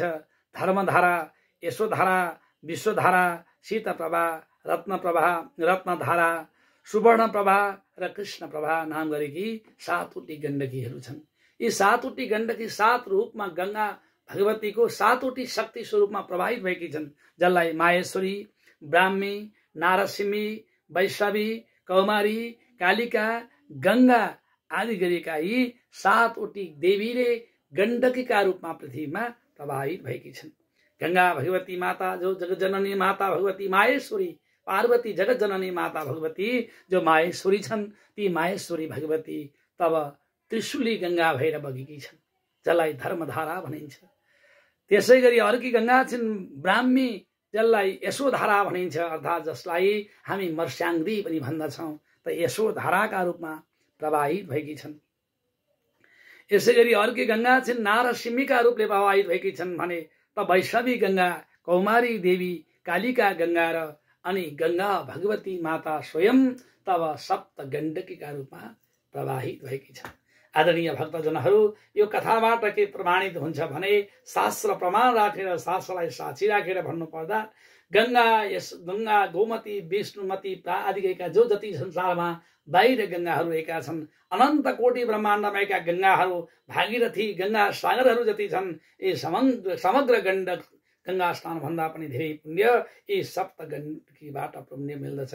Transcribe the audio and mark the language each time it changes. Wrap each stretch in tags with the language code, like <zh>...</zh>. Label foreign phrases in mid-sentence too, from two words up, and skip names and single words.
<ne>धर्मधारा, यशोधारा, विश्वधारा, शीतप्रभा, रत्नधारा, सुवर्णप्रभा र कृष्णप्रभा नाम गरेकी 7वटी गण्डकीहरू छन्। यी 7वटी गण्डकी 7 रूपमा गंगा भगवतीको 7वटी शक्ति स्वरूपमा प्रवाहित भएकी छन्, जसलाई माहेश्वरी, ब्राह्मी, नारसिंही, वैष्णवी, कौमारी, कालिका, गंगा आदि गरेका यी 7वटी देवीले गण्डकीका रूपमा पृथ्वीमा प्रवाहित भएकी छन्। गंगा भगवती माता जो जगतजननी माता भगवती माहेश्वरी, पार्वती जगतजननी माता भगवती जो माहेश्वरी छन्, ती माहेश्वरी भगवती तब त्रिशूली गंगा भएर बगेकी छन्, जसलाई धर्मधारा भनिन्छ। त्यसै गरी अर्की गंगा छिन् ब्राह्मी, जसलाई यशोधारा भनिन्छ, अर्थात् जसलाई हामी मर्स्याङ्गी पनि भन्दछौँ, त यशोधाराका रूपमा प्रवाहित भएकी छन्। यसै गरी अर्की गंगा छिन् नारसिंहीका रूपले प्रवाहित भएकी छन् भने त वैष्णवी गंगा, कौमारी देवी, कालिका गंगा र अनि गंगा भगवती माता स्वयं तब सप्त गण्डकीका रूपमा प्रवाहित भएकी छन्। आदरणीय भक्तजनहरू, यो कथाबाट के प्रमाणित हुन्छ भने शास्त्र प्रमाण राखेर, शास्त्रलाई साक्षी राखेर भन्नुपर्दा गंगा, गोमती, विष्णुमती आदि गएका जो जति संसारमा बाहिर गंगाहरू रहेका छन्, अनन्त कोटि ब्रह्माण्डमा रहेका गंगाहरू, भागीरथी गंगा सागरहरू जति छन्, यी समग्र गंगा स्नान भन्दा पनि धेरै पुण्य यी सप्त गण्डकीबाट पुण्य मिल्दछ।</ne>